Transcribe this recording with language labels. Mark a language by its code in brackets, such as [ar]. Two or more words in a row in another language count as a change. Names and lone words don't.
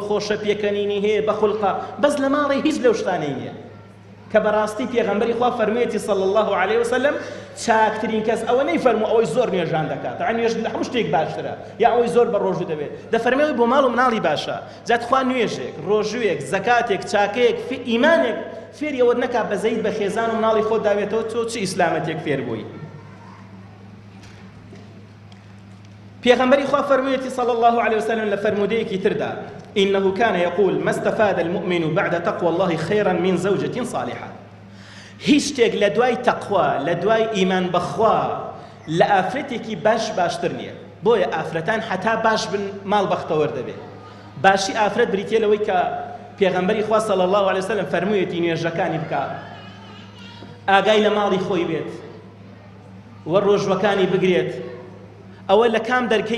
[ckb] خۆشە پێکەنینی هەیە بە خوڵقە بەس لە ماڵی هیچ لەو شتانەی نییە کە بەڕاستی پێغەمبەری خوا فەرموویەتی [ar] صلی الله علیه وسلم [ckb] چاکترین کەس ئەوە نەیفەرموو ئەوەی زۆر نوێژان دەکات نوێژ لە هەموو شتێک باشترە یا ئەوەی زۆر بە ڕۆژوو دەبێت دەفەرمێت بۆ ماڵ و مناڵی باشە جات خوا نوێژێک ڕۆژوویەک زەکاتێک چاکەیەک ئیمانێک فێری ئەوە نەکات بە زەید بە خێزان و مناڵی خۆت داوێتەوە تۆ چ ئیسلامەتێک فێر بووی پێغەمبەری خوا فەرموویەتی [ar] صلی الله عليه وسلم [ckb] لە فەرموودەیەکی تردا [ar] إنه كان يقول ما استفاد المؤمن بعد تقوى الله خيرا من زوجة صالحة [ckb] هیچ شتێک لە دوای تەقوا لە دوای ئیمان بەخوا لە ئافرەتێکی باشتر نییە بۆیە ئافرەتان حتا باش بن ماڵ بەختەوەر دەبێت باشی ئافرەت بریتێ لەوەی کە پێغەمبەری خوا [ar] صلی الله عليه وسلم [ckb] فەرموویەتی نوێژەکانی بکە ئاگای لە ماڵی خۆی بێت وە ڕۆژوەکانی بگرێت ئەوە لە کام دەرکەی